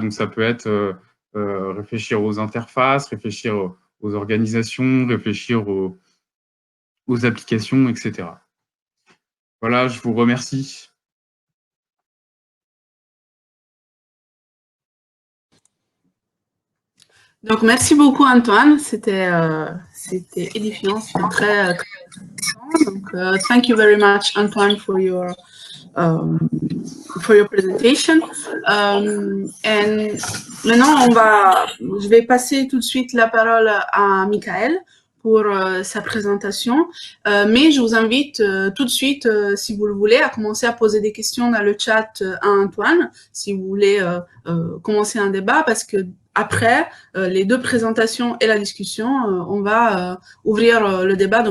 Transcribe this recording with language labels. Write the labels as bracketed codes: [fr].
[fr] Donc, ça peut être réfléchir aux interfaces, réfléchir aux organisations, réfléchir aux applications, etc. Voilà, je vous remercie. Donc, merci beaucoup, Antoine. C'était édifiant, c'était très intéressant. Donc, [en] thank you very much, Antoine, for your presentation. And [fr] maintenant, je vais passer tout de suite la parole à Michael pour sa présentation. Mais je vous invite tout de suite, si vous le voulez, à commencer à poser des questions dans le chat à Antoine, si vous voulez commencer un débat, parce que après les deux présentations et la discussion, on va ouvrir le débat.